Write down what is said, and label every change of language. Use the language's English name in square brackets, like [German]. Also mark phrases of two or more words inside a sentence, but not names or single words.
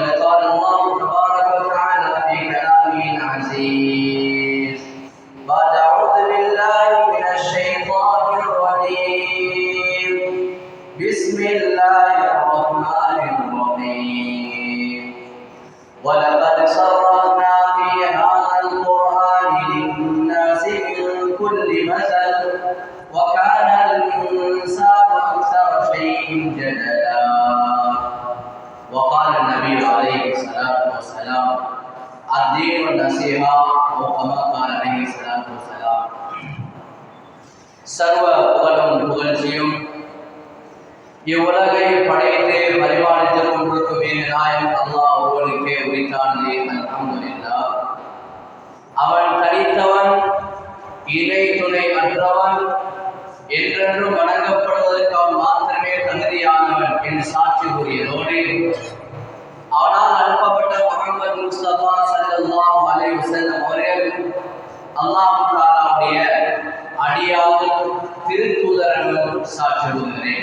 [Arabic] قال الله تبارك وتعالى في كلامه العزيز بعد اعوذ بالله من الشيطان الرجيم بسم الله الرحمن الرحيم ولقد صرفنا في هذا القرآن للناس من كل مثل وكان الإنسان أكثر شيء جدلا وقال النبي عليه الصلاة والسلام الدين النصيحة أو كما قال عليه الصلاة والسلام [Tamil] சர்வ புகழும் புகழ்ச்சியும் இவ்வுலகை படைத்து பரிபாலித்துக் கொண்டிருக்கும் நாயன் அல்லாஹ் ஒருவனுக்கே உரித்தானே அல்ஹம்துலில்லாஹ். அவன் தனித்தவன், இணை துணை அற்றவன், என்றென்றும் வணங்கப்படுவதற்கு அவன் மாத்திரமே தகுதியானவன் என்று சாட்சி கூறியதோடு அவனால் அனுப்பப்பட்ட முஹம்மது முஸ்தபா [Arabic] صلى الله عليه وسلم [Tamil] அவர்கள் அல்லாஹ் தஆலாவுடைய அடியார் திருத்தூதர் என்று சாட்சி கூறுகிறேன்.